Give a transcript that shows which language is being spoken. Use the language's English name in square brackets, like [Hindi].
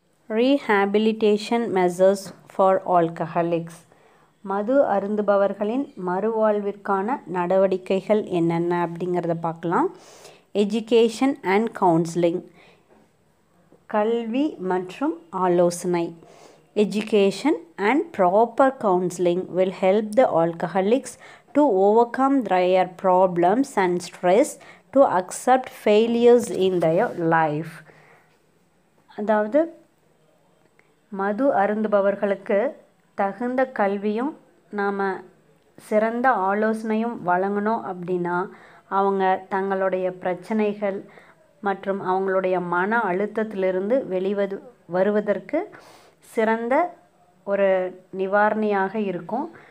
[English] Rehabilitation measures for alcoholics. [Tamil] மது அருந்துபவர்களின் மறுவாழ்விற்கான நடவடிக்கைகள் என்னென்ன அப்படிங்கிறத பார்க்கலாம். எஜுகேஷன் அண்ட் கவுன்சிலிங், கல்வி மற்றும் ஆலோசனை. [English] Education and proper counseling will help the alcoholics to overcome their problems and stress, to accept failures in their life. [Tamil] அதாவது மது அருந்துபவர்களுக்கு தகுந்த கல்வியும் நாம் சிறந்த ஆலோசனையும் வழங்கணும் அப்படின்னா அவங்க தங்களுடைய பிரச்சனைகள் மற்றும் அவங்களுடைய மன அழுத்தத்திலிருந்து வருவதற்கு சிறந்த ஒரு நிவாரணியாக இருக்கும்.